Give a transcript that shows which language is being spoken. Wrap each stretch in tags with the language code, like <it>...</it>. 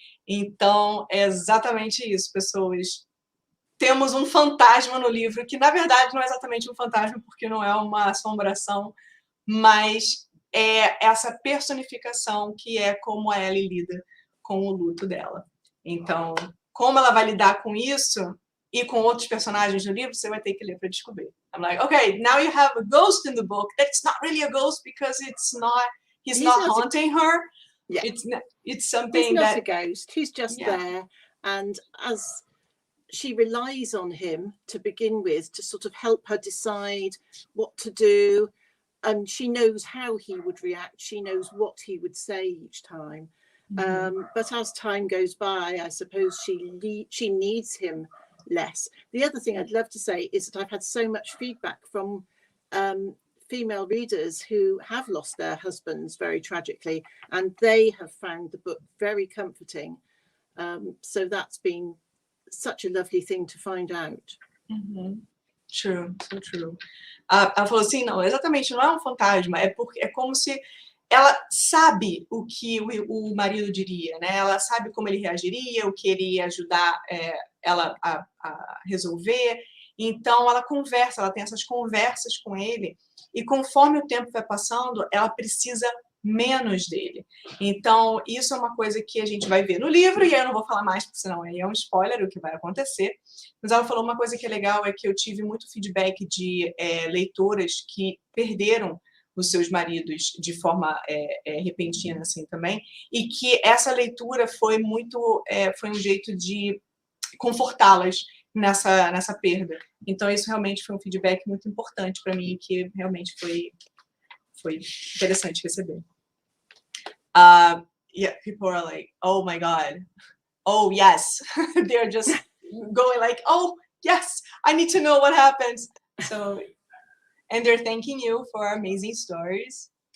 <pt>Então, é exatamente isso, pessoas. Temos um fantasma no livro, que na verdade não é exatamente um fantasma, porque não é uma assombração, mas é essa personificação que é como a Ellie lida com o luto dela. Então, como ela vai lidar com isso e com outros personagens no livro, você vai ter que ler para descobrir.</pt> <en>I'm like, okay, now you have a ghost in the book. That's not really a ghost because he's not haunting her. Yeah. It's something he's not that... a ghost. He's just there. And as she relies on him to begin with to sort of help her decide what to do, and she knows how he would react. She knows what he would say each time. But as time goes by, I suppose she needs him less. The other thing I'd love to say is that I've had so much feedback from female readers who have lost their husbands very tragically, and they have found the book very comforting. So that's been such a lovely thing to find out. True, so true.</en> <pt>Ela falou assim, não, exatamente, não é um fantasma, é como se ela sabe o que o marido diria, né? Ela sabe como ele reagiria, o que ele ia ajudar ela a resolver. Então, ela conversa, ela tem essas conversas com ele, e conforme o tempo vai passando, ela precisa menos dele. Então, isso é uma coisa que a gente vai ver no livro, e aí eu não vou falar mais, porque senão aí é um spoiler o que vai acontecer. Mas ela falou uma coisa que é legal, é que eu tive muito feedback de leitoras que perderam os seus maridos de forma repentina, assim, também, e que essa leitura foi um jeito de confortá-las nessa perda. Então, isso realmente foi um feedback muito importante para mim, que realmente foi interessante receber.</pt> <en>Yeah, people are like, oh my God, oh yes. They're just going like, oh yes, I need to know what happens. So, and they're thanking you for amazing stories.</en>